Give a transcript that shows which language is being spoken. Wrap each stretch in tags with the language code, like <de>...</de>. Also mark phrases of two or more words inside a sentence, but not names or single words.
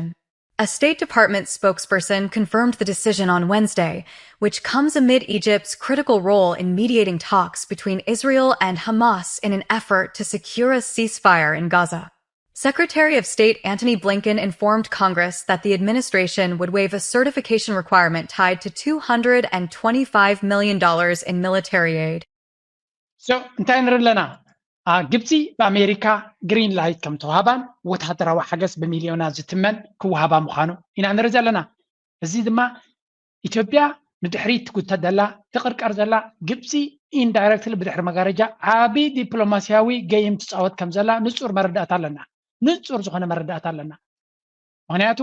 <en>A State Department spokesperson confirmed the decision on Wednesday, which comes amid Egypt's critical role in mediating talks between Israel and Hamas in an effort to secure a ceasefire in Gaza. Secretary of State Antony Blinken informed Congress that the administration would waive a certification requirement tied to $225 million in military aid. So,</en> <ti>እንታይ ንርኢ ኣለና ግብፂ በኣሜሪካ</ti> <en>green light</en> <ti>ከም ትወሃባን ወታደራዊ ሓገዝ ብሚልዮናት ዝትመን ክወሃባ ምዃኑ ኢና ንርኢ ዘለና እዚ ድማ ኢትዮጵያ ንድሕሪት ትጉተት ዘላ ትቕርቀር ዘላ ግብፂ ኢንዳይሬክትሊ ብድሕሪ መጋረጃ ዓብዪ ዲፕሎማስያዊ ገይም ትፃወት ከም ዘላ ንፁር መረዳእታ ኣለና ንጹር ዝኾነ መረዳእታ ኣለና ምክንያቱ</ti>